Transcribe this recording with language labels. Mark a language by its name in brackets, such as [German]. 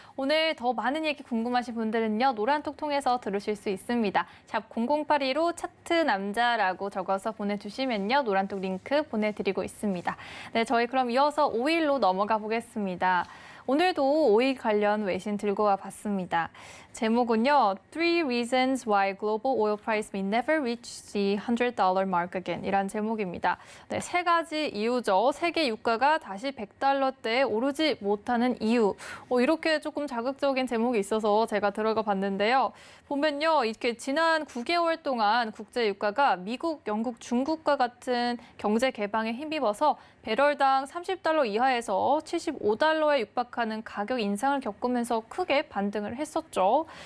[Korean] 오늘 더 많은 얘기 궁금하신 분들은요. 노란톡 통해서 들으실 수 있습니다. 샵 0082로 차트 남자라고 적어서 보내주시면요. 노란톡 링크 보내드리고 있습니다. 네, 저희 그럼 이어서 5일로 넘어가 보겠습니다. 오늘도 오일 관련 외신 들고 와 봤습니다. 제목은요. [English] Three reasons why global oil price may never reach the $100 mark again. [Korean] 이란 제목입니다. 네, 세 가지 이유죠. 세계 유가가 다시 100달러대에 오르지 못하는 이유. 이렇게 조금 자극적인 제목이 있어서 제가 들어가 봤는데요. 보면요. 이렇게 지난 9개월 동안 국제 유가가 미국, 영국, 중국과 같은 경제 개방에 힘입어서 배럴당 30달러 이하에서 75달러에 육박하는 가격 인상을 겪으면서 크게 반등을 했었죠.